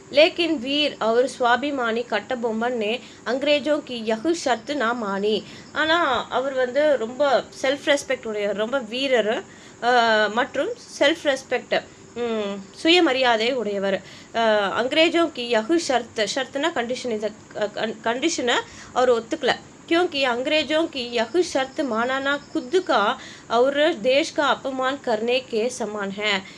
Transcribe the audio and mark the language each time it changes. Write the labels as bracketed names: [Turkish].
[Hindi] लेकिन वीर और स्वाभिमानी कट्टबोमन ने अंग्रेजों की यह शर्त ना मानी. [Tamil] ஆனால் அவர் வந்து ரொம்ப செல்ஃப் ரெஸ்பெக்ட் உடையவர், ரொம்ப வீரர் மற்றும் செல்ஃப் ரெஸ்பெக்ட் சுயமரியாதை உடையவர். [Hindi] अंग्रेजों की यह शर्तना कंडीशन, इस कंडीशனை [Tamil] அவர் ஒத்துக்கல. [Hindi] क्योंकि अंग्रेजों की यह शर्त मानना खुद का और देश का अपमान करने के समान है.